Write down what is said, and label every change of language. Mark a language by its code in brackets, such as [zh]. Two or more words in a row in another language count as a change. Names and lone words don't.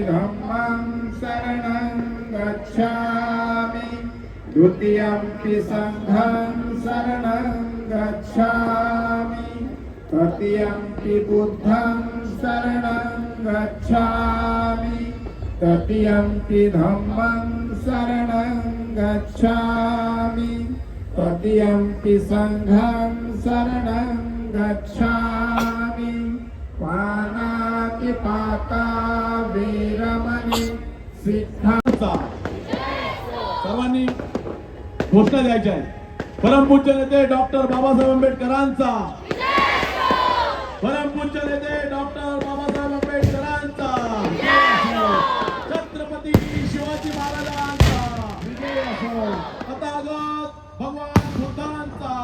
[pi] धम्मं शरणं गच्छामि, द्वितीयंपि संघं शरणं गच्छामि, तृतीयंपि बुद्धं शरणं गच्छामि, तृतीयंपि धम्मं शरणं गच्छामि, तृतीयंपि संघं शरणं गच्छामि. पानातिपाता वीरमणि [mr] सिद्धांचा सर्वांनी घोषणा द्यायच्या आहे. परमपूज्य नेते डॉक्टर बाबासाहेब आंबेडकरांचा, परमपूज्य नेते डॉक्टर बाबासाहेब आंबेडकरांचा, छत्रपती शिवाजी महाराजांचा, तथागत भगवान बुद्धांचा,